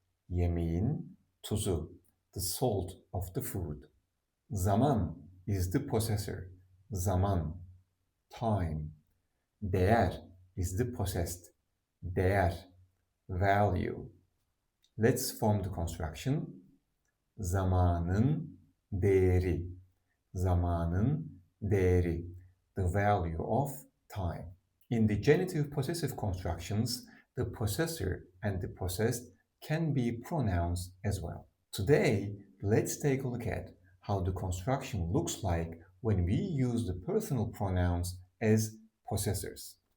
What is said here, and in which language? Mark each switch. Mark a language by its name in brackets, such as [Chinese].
[Turkish] Yemeğin tuzu, [English] the salt of the food. Zaman is the possessor. Zaman, time. Değer is the possessed. Değer, value. Let's form the construction. [Turkish] Zamanın değeri. Zamanın değeri, [English] the value of time. In the genitive-possessive constructions, the possessor and the possessed can be pronouns as well. Today, let's take a look at how the construction looks like when we use the personal pronouns as possessors.